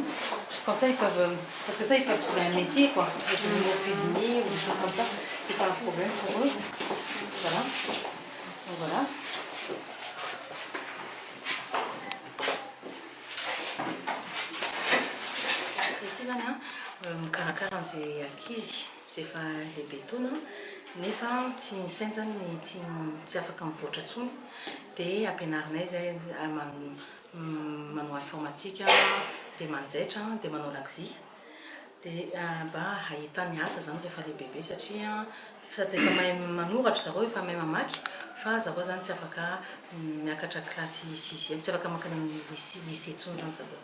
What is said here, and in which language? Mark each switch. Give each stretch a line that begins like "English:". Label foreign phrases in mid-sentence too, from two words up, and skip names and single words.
French: Comme ça ils peuvent, parce que ça ils peuvent trouver un métier quoi, devenir cuisinier ou des choses comme ça, c'est pas un problème pour eux. Voilà. Donc voilà.
Malagasy: Mikarakara an'izay ankizy sy efa lehibe taona nefa tsy ny sainy zany tsy afaka mivoatra intsony dia ampianarinay zay manao informatique dia manjaitra dia manao lakozia dia mba ahitany asa zany rehefa lehibe satria sady efa mahay manoratra zareo efa mahay mamaky fa zareo zany tsy afaka miakatra klasy 6e tsy afaka makany amin'ny lycée intsony zany zareo.